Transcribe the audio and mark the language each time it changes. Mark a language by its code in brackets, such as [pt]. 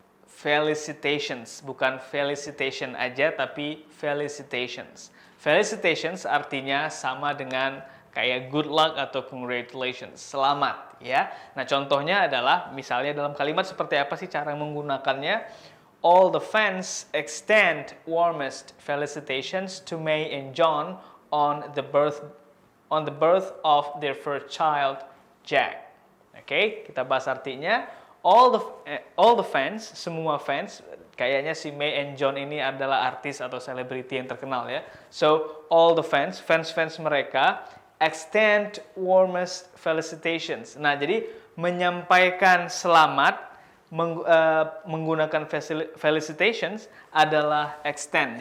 [id] Felicitations, bukan felicitation aja, tapi felicitations. Felicitations artinya sama dengan kayak good luck atau congratulations, selamat ya. Nah, contohnya adalah misalnya dalam kalimat seperti apa sih cara menggunakannya? [en] All the fans extend warmest felicitations to May and John on the birth of their first child, Jack. [id] Oke, kita bahas artinya. [en] All the fans, [id] semua fans, kayaknya si May and John ini adalah artis atau selebriti yang terkenal ya. [en] So, all the fans [id] mereka [en] extend warmest felicitations. [id] Nah, jadi menyampaikan selamat menggunakan felicitations adalah extend.